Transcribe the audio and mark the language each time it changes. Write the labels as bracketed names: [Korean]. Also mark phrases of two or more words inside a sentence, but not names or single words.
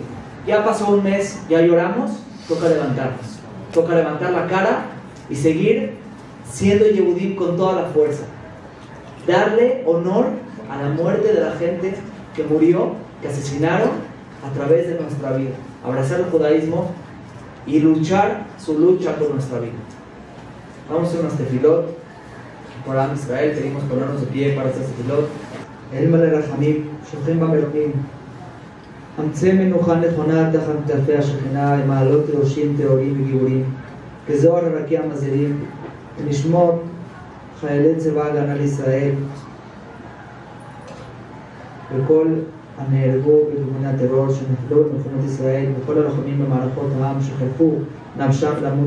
[Spanish] Ya pasó un mes, ya lloramos, toca levantarnos, toca levantar la cara y seguir siendo Yehudí con toda la fuerza, darle honor a la muerte de la gente que murió, que asesinaron a través de nuestra vida, abrazar el judaísmo y luchar su lucha por nuestra vida. Vamos a hacer unas tefilot por [Hebrew] עם ישראל, [Spanish] queremos ponernos de pie para hacer tefilot. [Hebrew] אל מלא רחמים שוכן במרומים, אמצא מנוחה נכונה תחת כתפי השכינה עם מעלות ראשים טהורים וגיבורים כזוהר הרקיע מזהירים ונשמור חיילי צבא ההגנה לישראל וכל הנהרגו בארגוני הטרור שנפלו במלחמות ישראל וכל הלוחמים במערכות העם שחירפו נפשם למות